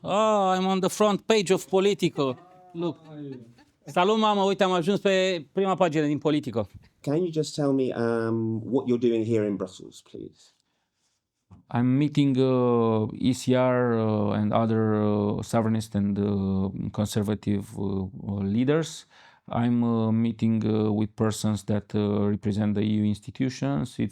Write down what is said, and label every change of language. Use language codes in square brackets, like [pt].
[en] Oh, I'm on the front page of Politico. Look. [ro] Salut, mamă, uite, am ajuns pe prima pagină din Politico. [en] Can you just tell me what you're doing here in Brussels, please? I'm meeting ECR and other sovereignist and conservative leaders. I'm meeting with persons that represent the EU institutions.